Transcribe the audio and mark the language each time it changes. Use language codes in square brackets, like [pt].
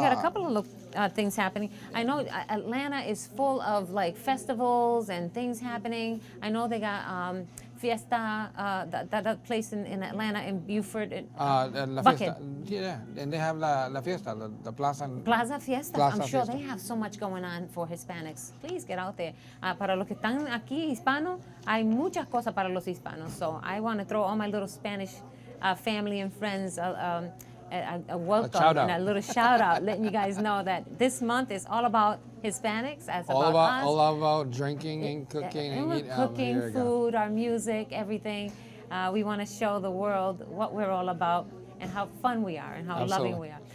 [en] got a couple of things happening. I know Atlanta is full of like festivals and things happening. I know they got Fiesta, that place in Atlanta, in Buford. La Fiesta. Yeah, and they have La Fiesta, the Plaza. Plaza Fiesta. I'm sure they have so much going on for Hispanics. Please get out there. [es] Para los que están aquí hispanos, hay muchas cosas para los hispanos. [en] So I want to throw all my little Spanish family and friends a welcome and a little shout out, letting you guys know that this month is all about Hispanics, all about drinking and cooking and eating. Cooking, food, our music, everything. We want to show the world what we're all about and how fun we are and how loving we are.